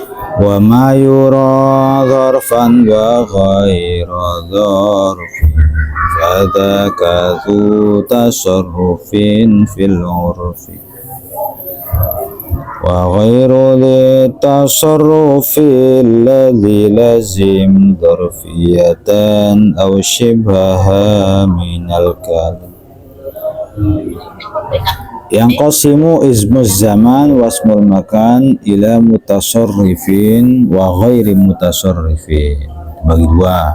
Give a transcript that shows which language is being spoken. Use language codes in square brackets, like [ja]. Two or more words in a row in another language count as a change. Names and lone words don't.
[ar] وما يرى ظرفا وغير ظرف فذاك ذو تصرف في العرف وغير ذي تصرف الذي لازم ظرفية أو شبهها من الكلام. Yang قاسم اسم الزمان واسم المكان إلى متصرف وغير متصرف, [id] bagi dua.